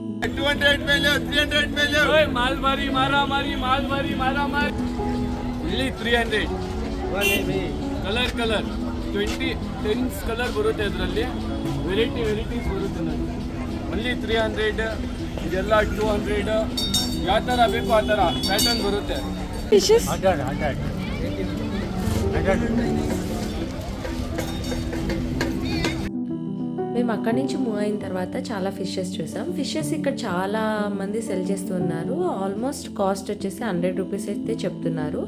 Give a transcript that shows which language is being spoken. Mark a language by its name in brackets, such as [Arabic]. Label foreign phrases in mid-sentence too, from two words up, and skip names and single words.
[Kannada] 300 ಕಲರ್ 10 ಕಲರ್ ಬರುತ್ತೆ. ಅದರಲ್ಲಿ ವೆರೈಟೀಸ್ ಬರುತ್ತೆ. ಅಲ್ಲಿ 300 ಇದೆಲ್ಲ 200 ಯಾವ ಥರ ಬೇಕು ಆ ಥರ ಪ್ಯಾಟರ್ನ್ ಬರುತ್ತೆ. [Telugu] మేము అక్కడి నుంచి మూవ్ అయిన తర్వాత చాలా ఫిషెస్ చూసాం. ఫిషెస్ ఇక్కడ చాలా మంది సెల్ చేస్తున్నారు. ఆల్మోస్ట్ కాస్ట్ వచ్చేసి ₹100 అయితే చెప్తున్నారు.